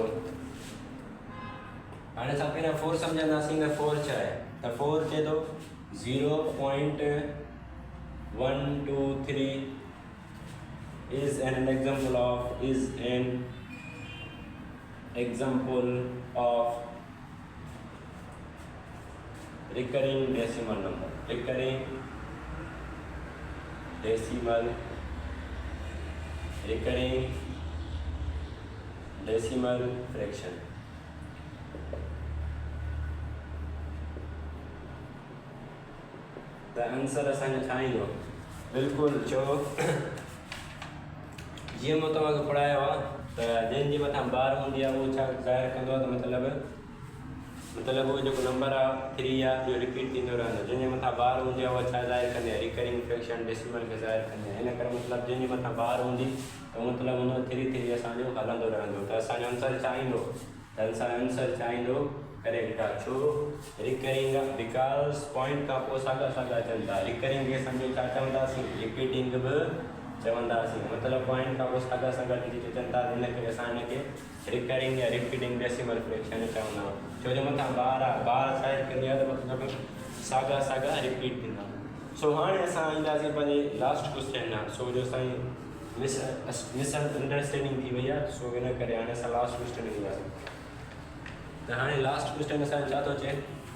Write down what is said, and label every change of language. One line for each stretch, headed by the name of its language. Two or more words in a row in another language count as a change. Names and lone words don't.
Sindhi: हाणे असां पहिरियां 4 सम्झंदासीं त 4 छा आहे त 4 चए थो
English: 0.123 is an example of recurring decimal number, recurring decimal fraction. The answer
Sindhi: असांजो छा ईंदो बिल्कुलु चओ जीअं मां तव्हांखे पढ़ायो आहे त जंहिंजे मथां बार हूंदी आहे उहो छा ज़ाहिर कंदो आहे त मतिलबु उहो जेको नंबर आहे 3 आहे इहो रिपीट थींदो रहंदो जंहिंजे मथां बार हूंदी आहे उहा छा ज़ाहिर कंदी आहे
English: recurring fraction decimal
Sindhi: खे ज़ाहिर कंदी आहे हिन करे मतिलबु जंहिंजे मथां बार हूंदी त मतिलबु हुन 3 असांजो हलंदो रहंदो त असांजो आंसर छा ईंदो त असांजो आंसर छा ईंदो करेक्ट आहे छो रिकरिंग आहे
English: because point
Sindhi: खां पोइ साॻा अचनि था रिकरिंग खे सम्झो छा चवंदासीं रिपीटिंग बि चवंदासीं मतिलबु पॉइंट खां पोइ साॻा अचनि था हिन करे असां हिनखे रिकरिंग या रिपीटिंग
English: decimal fraction
Sindhi: चवंदा आहियूं छो जो मथां बार आहे बार ज़ाहिर कंदी आहे त मतिलबु साॻा रिपीट थींदा सो हाणे असां ईंदासीं पंहिंजे
English: last question
Sindhi: आहे सो जो असांजी मिसअंडरस्टैंडिंग थी वई आहे सो हिन करे हाणे असां
English: last question
Sindhi: ईंदासीं त हाणे
English: last question
Sindhi: असांजो छा थो चए